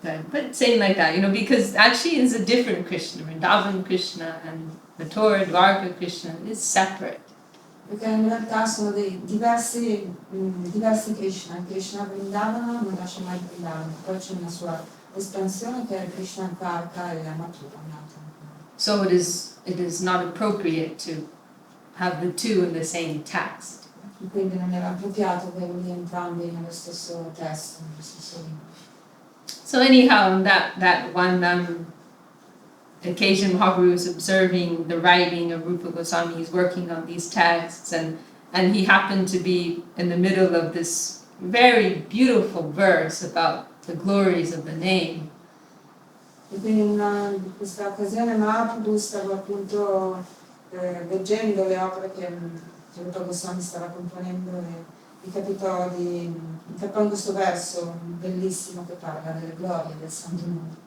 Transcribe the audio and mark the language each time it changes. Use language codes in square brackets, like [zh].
[en] But saying like that, because actually it's a different Krishna. Vrindavan Krishna and Mathura, Dwarka Krishna is separate. [it] Perché in realtà sono dei diversi Krishna. Krishna Vrindavana non lascia mai Vrindavana, poi c'è una sua espansione che è Krishna Dwarka e la Mathura. [en] So it is not appropriate to have the two in the same text. [it] Quindi non era appropriato averli entrambi nello stesso testo, nello stesso libro. [en] So anyhow, on that one occasion, Mahaprabhu was observing the writing of Rupa Goswami. He's working on these texts, and he happened to be in the middle of this very beautiful verse about the glories of the name. [it] E quindi in questa occasione Mahaprabhu stava appunto leggendo le opere che Rupa Goswami stava componendo e mi capitò in questo verso bellissimo che parla delle glorie del Santo Nome.